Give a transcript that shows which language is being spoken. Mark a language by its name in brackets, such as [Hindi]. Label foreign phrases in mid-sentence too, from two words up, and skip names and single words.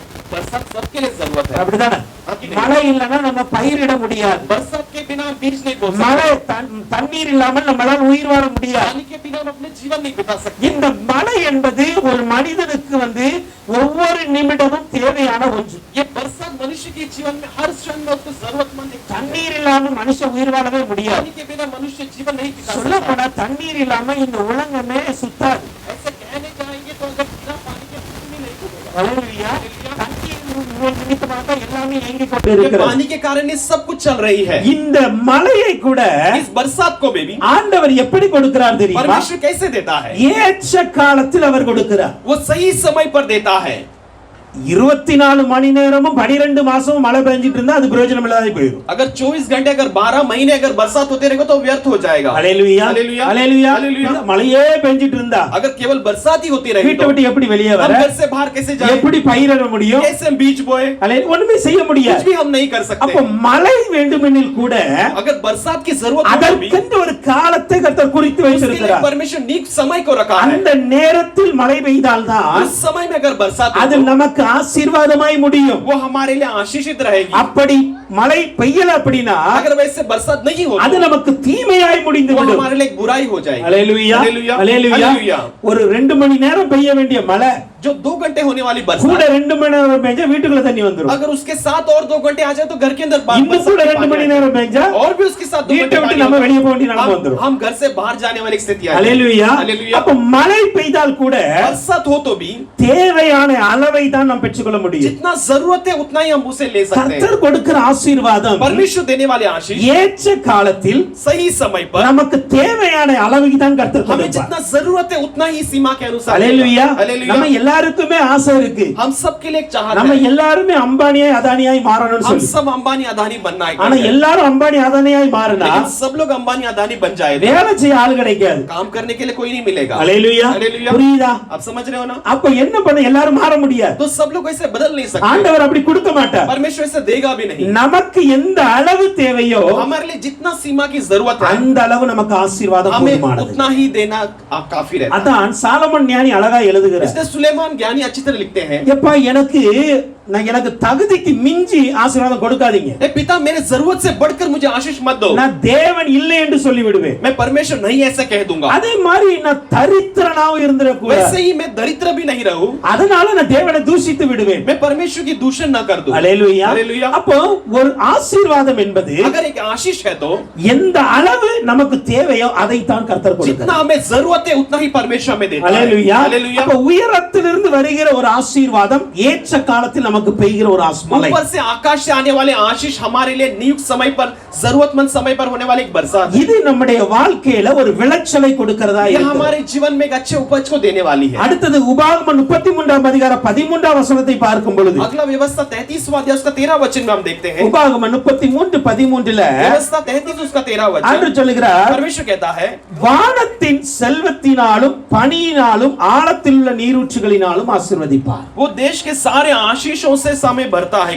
[Hindi] बरसात सबके लिए जरूरत है. [Tamil] அப்படிதானே? மழை இல்லைன்னா நம்ம பயிரிட முடியாது. [Hindi] बरसात के बिना हम बीज नहीं बो सकते. [Tamil] மழை தண்ணீர் இல்லாமல் நம்மளால உயிர் வாழ முடியாது. [Hindi] पानी के बिना हम अपने जीवन नहीं बिता सकते. [Tamil] இந்த மழை என்பது ஒரு மனிதனுக்கு வந்து ஒவ்வொரு நிமிடமும் தேவையான ஒன்று. [Hindi] ये बरसात मनुष्य के जीवन में हर क्षण में उसको जरूरतमंद है. [Tamil] தண்ணீர் இல்லாம மனுஷன் உயிர் வாழவே முடியாது. [Hindi] पानी के बिना मनुष्य जीवन नहीं बिता [Tamil] சொல்ல [Hindi] सकता. [Tamil] போனா தண்ணீர் இல்லாம இந்த உலகமே சுத்தாது. [Hindi] ऐसे कहने जाएंगे तो अगर बिना पानी के कुछ भी नहीं होगा. [Tamil] அல்லேலூயா. தண்ணீர் நிமித்தமாக எல்லாமே இயங்கிக் [Hindi] ये [Tamil] கொண்டிருக்கிறது. [Hindi] पानी के कारण ये सब कुछ चल रही है. [Tamil] இந்த மழையை கூட [Hindi] इस बरसात को भी [Tamil] ஆண்டவர் எப்படி கொடுக்கிறார் தெரியுமா? [Hindi] परमेश्वर कैसे देता है? [Tamil] ஏற்ற காலத்தில் அவர் கொடுக்கிறார். [Hindi] वो सही समय पर देता है. [Tamil] 24 மணி நேரமும் 12 மாசமும் மழை பெஞ்சிட்டு இருந்தா அது பிரயோஜனம் இல்லாத போயிடும். [Hindi] अगर 24 घंटे अगर 12 महीने अगर बरसात होते रहेगा तो व्यर्थ हो जाएगा. [Tamil] ஹல்லேலூயா ஹல்லேலூயா ஹல்லேலூயா. ஹல்லேலூயா. மழையே பெஞ்சிட்டு இருந்தா [Hindi] अगर केवल बरसात ही होती रहेगी [Tamil] வீட்டை விட்டு எப்படி வெளியே [Hindi] हम [Tamil] வர, [Hindi] घर से बाहर कैसे जाएं? [Tamil] எப்படி பயிரிட முடியும், [Hindi] कैसे हम बीज बोए? [Tamil] ஹல்லேலூயா, ஒண்ணுமே செய்ய [Hindi] कुछ [Tamil] முடியாது. [Hindi] भी हम नहीं कर [Tamil] அப்ப [Hindi] सकते. [Tamil] மழை வேண்டுமெனில் கூட [Hindi] अगर बरसात की जरूरत हो भी [Tamil] அதற்கென்று ஒரு காலத்தை கர்த்தர் குறித்து [Hindi] उसके लिए [Tamil] வைத்திருக்கிறார். [Hindi] परमेश्वर नीक समय को रखा है. [Tamil] அந்த நேரத்தில் மழை பெய்தால்தான் [Hindi] उस समय में अगर बरसात हो [Tamil] அது [Hindi] तो [Tamil] நமக்கு ஆசீர்வாதமாய் முடியும். [Hindi] वो हमारे लिए आशीषित रहेगी. [Tamil] அப்படி மழை பெய்யல அப்படின்னா [Hindi] अगर वैसे बरसात नहीं हो [Tamil] அது நமக்கு தீமையாய் முடிந்து [Hindi] वो [Tamil] விடும். [Hindi] हमारे लिए एक बुराई हो जाएगी. [Tamil] ஹல்லேலூயா ஹல்லேலூயா. ஹல்லேலூயா. ஹல்லேலூயா. ஒரு 2 மணி நேரம் பெய்ய வேண்டிய மழை [Hindi] जो 2 घंटे होने वाली [Tamil] கூட [Hindi] बरसात [Tamil] 2 मணி நேரம் பெஞ்சா வீட்டுக்குள்ள தண்ணி வந்துரும். [Hindi] अगर उसके साथ और 2 घंटे आ जाए तो घर के अंदर [Tamil] இன்னும் கூட 2 மணி நேரம் பெஞ்சா [Hindi] और भी उसके साथ 2 [Tamil] வீட்டை [Hindi] घंटे [Tamil] விட்டு [Hindi] पानी [Tamil] நம்ம [Hindi] होगा। [Tamil] வெளியே போக வேண்டிய நிலைமை வந்துரும். [Hindi] हम घर से बाहर जाने वाली स्थिति आ जाएगी। [Tamil] ஹல்லேலூயா. ஹல்லேலூயா। அப்ப மழை பெய்தால் கூட [Hindi] बरसात हो तो भी [Tamil] தேவையான அளவை தான் நாம் பெற்றுக்கொள்ள முடியும். [Hindi] जितना जरूरत है उतना ही हम उसे ले सकते हैं। [Tamil] கர்த்தர் கொடுக்கிற ஆசீர்வாதம் [Hindi] परमेश्वर देने वाले आशीष [Tamil] ஏற்ற காலத்தில் [Hindi] सही समय पर [Tamil] நமக்கு தேவையான அளவுக்கு தான் கர்த்தர் [Hindi] हमें [Tamil] கொடுப்பார். [Hindi] जितना जरूरत है उतना ही सीमा के अनुसार [Tamil] ஹல்லேலூயா. [Hindi] देगा। ஹல்லேலூயா। [Tamil] நம்ம எல்லாருக்குமே ஆசை இருக்கு. [Hindi] हम सबके लिए एक चाहत [Tamil] நம்ம [Hindi] है। [Tamil] எல்லாருமே அம்பானியாய் அதானியாய் மாறணும்னு [Hindi] हम [Tamil] சொல்லி. [Hindi] सब अंबानी अदानी बनना है। [Tamil] ஆனா எல்லாரும் அம்பானி அதானியாய் மாறினா [Hindi] लेकिन सब लोग अंबानी अदानी बन जाए [Tamil] வேலை செய்ய ஆள் கிடைக்காது. [Hindi] काम करने के लिए कोई नहीं मिलेगा। [Tamil] ஹல்லேலூயா. ஹல்லேலூயா। புரியுதா? [Hindi] आप समझ रहे हो ना? [Tamil] அப்ப என்ன பண்ண எல்லாரும் மாற முடியாது. [Hindi] तो सब लोग ऐसे बदल नहीं सकते। [Tamil] ஆண்டவர் அப்படி கொடுக்க மாட்டார். [Hindi] परमेश्वर ऐसे देगा भी नहीं। [Tamil] நமக்கு எந்த அளவு தேவையோ [Hindi] हमारे लिए जितना सीमा की जरूरत है [Tamil] அந்த அளவு நமக்கு ஆசீர்வாதம் [Hindi] हमें [Tamil] போதுமானது. [Hindi] उतना ही देना काफी रहता है। [Tamil] அதான் சாலமன் ஞானி அழகா எழுதுகிறார். [Hindi] इसलिए सुलेमान ज्ञानी अच्छी तरह लिखते हैं, [Tamil] எப்பா எனக்கு தகுதிக்கு மிஞ்சி ஆசீர்வாதம் கொடுக்காதீங்க. [Hindi] ए पिता मेरे जरूरत से बढ़कर मुझे आशीष मत दो। [Tamil] நான் தேவன் இல்லை என்று சொல்லி விடுவேன். [Hindi] मैं परमेश्वर नहीं ऐसा कह दूंगा। [Tamil] அதே மாதிரி நான் தரித்திரனாவும் இருந்திரக்கூடாது. [Hindi] वैसे ही मैं दरिद्र भी नहीं रहूं। [Tamil] அதனால நான் தேவனை தூஷித்து விடுவேன். [Hindi] मैं परमेश्वर की दूषण न कर दूं। [Tamil] ஹல்லேலூயா. ஹல்லேலூயா। அப்போ ஒரு ஆசீர்வாதம் என்பது [Hindi] अगर एक आशीष है तो [Tamil] எந்த அளவு நமக்கு தேவையோ அதை தான் கர்த்தர் கொடுக்கிறார். [Hindi] जितना हमें जरूरत है उतना ही परमेश्वर हमें देता है। [Tamil] ஹல்லேலூயா. ஹல்லேலூயா। அப்ப உயரத்திலிருந்து வருகிற ஒரு ஆசீர்வாதம் ஏற்ற காலத்தில் நமக்கு பெய்கிற ஒரு ஆசீர்வாதம். [Hindi] ऊपर से आकाश से आने वाले आशीष हमारे लिए नियुक्त समय पर जरूरतमंद समय पर होने वाली एक बरसात है। [Tamil] இது நம்முடைய வாழ்க்கையில ஒரு விளைச்சலை கொடுக்கிறதா [Hindi] ये [Tamil] இருக்கிறது. [Hindi] हमारे जीवन में एक अच्छे उपज को देने वाली है। [Tamil] அடுத்தது உபாகமம் 33ஆம் அதிகாரம் 13ஆம் வசனத்தை பார்க்கும் பொழுது [Hindi] अगला व्यवस्था 33वां अध्याय उसका 13 वचन में हम देखते हैं। [Tamil] உபாகமம் 33:13ல [Hindi] व्यवस्था 33 उसका 13 वचन [Tamil] ஆண்டவர் சொல்லுகிறார், [Hindi] परमेश्वर कहता है, [Tamil] வானத்தின் செல்வத்தினாலும் பனியினாலும் ஆழத்தில் உள்ள நீரூற்றுகளினாலும் ஆசீர்வதிப்பார். [Hindi] वो देश के सारे आशीषों से समय भरता है।